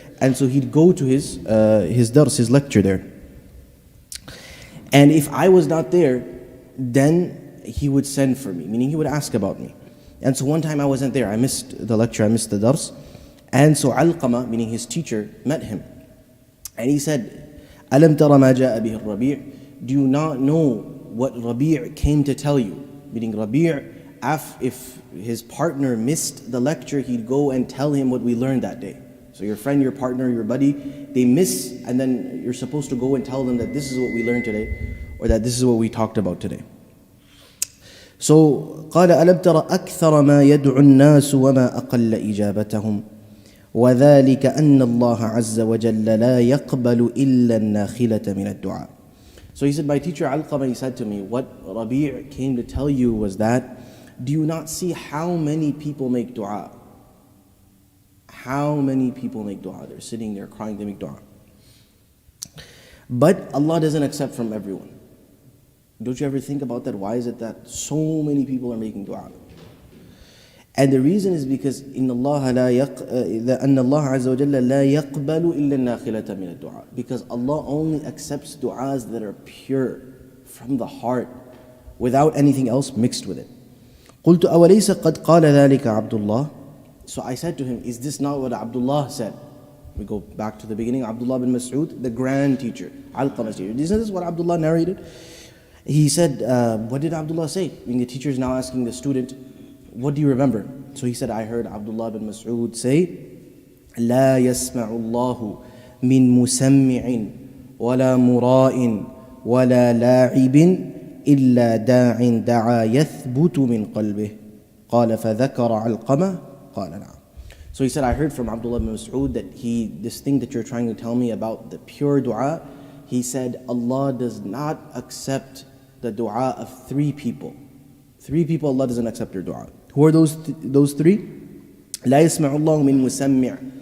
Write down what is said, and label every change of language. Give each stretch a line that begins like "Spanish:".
English: And so he'd go to his dars, his lecture there. And if I was not there, then he would send for me, meaning he would ask about me. And so one time I wasn't there, I missed the lecture, I missed the dars. And so Alqama, meaning his teacher, met him.
Arabic: And he said, أَلَمْ تَرَ مَا جَاءَ بِهِ الرَّبِيعِ.
English: Do you not know what Rabi' came to tell you? Meaning Rabi', if his partner missed the lecture, he'd go and tell him what we learned that day. So your friend, your partner, your buddy, they miss, and then you're supposed to go and tell them that this is what we learned today, or that this is what we talked about today.
Arabic: So قال ألم تر أكثر ما يدعو الناس وما أقل إجابتهم وذلك أن الله عز وجل لا يقبل إلا الناخلة من الدعاء.
English: So he said, my teacher Alqama, he said to me, what Rabi' came to tell you was that, do you not see how many people make dua? How many people make dua? They're sitting there crying, they make dua. But Allah doesn't accept from everyone. Don't you ever think about that? Why is it that so many people are making dua? And the reason is because
Arabic: إن الله أن الله عز وجل لا يقبل إلا الناخلة من الدعاء.
English: Because Allah only accepts du'as that are pure from the heart, without anything else mixed with it.
Arabic: قلت أوليس قد قال ذلك عبد الله.
English: So I said to him, is this not what Abdullah said? We go back to the beginning. Abdullah bin Mas'ud, the grand teacher, Alqama's teacher. Isn't this what Abdullah narrated? He said, what did Abdullah say? When the teacher is now asking the student, what do you remember? So he said, I heard Abdullah bin Mas'ud say,
Arabic: لا يسمع الله من مسمع ولا مراء ولا لاعب إلا داع دعا يثبت من قلبه قال فذكر علقمة قال نعم.
English: So he said, I heard from Abdullah bin Mas'ud that this thing that you're trying to tell me about the pure dua, he said, Allah does not accept the dua of three people. Three people, Allah doesn't accept their dua. Who are those three?
Arabic: لا يسمع الله من مسمع.